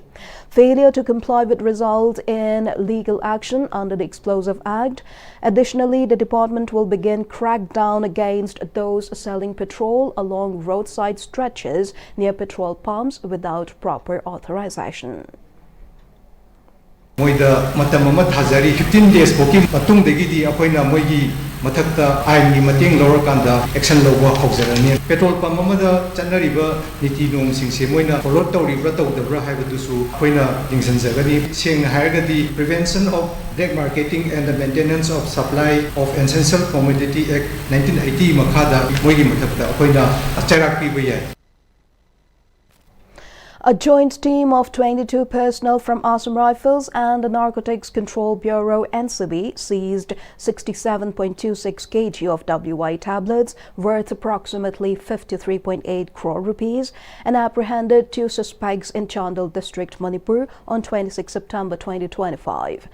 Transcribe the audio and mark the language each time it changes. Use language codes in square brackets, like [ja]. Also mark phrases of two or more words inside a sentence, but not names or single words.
[en] Failure to comply would result in legal action under the Explosive Act. Additionally, the department will begin crackdown against those selling petrol along roadside stretches near petrol pumps without proper authorization. [mni] Moida matam ama thajari 15 days boki matung degi akoina moigi mathakta aini mating lower kanda action lowa haujarani petrol pump amada chanariba niti nong singse moina follow tawribra tawdabra haibadusu akoina dingsanjagani sengna hairagadi Prevention of Drug Marketing and the Maintenance of Supply of Essential Commodity Act 1980 makhada moigi mathakta akoina charak piba yai. [en] A joint team of 22 personnel from Assam Rifles and the Narcotics Control Bureau (NCB) seized 67.26 kg of WI tablets worth approximately 53.8 crore rupees and apprehended 2 suspects in Chandal district, Manipur on 26 September 2025.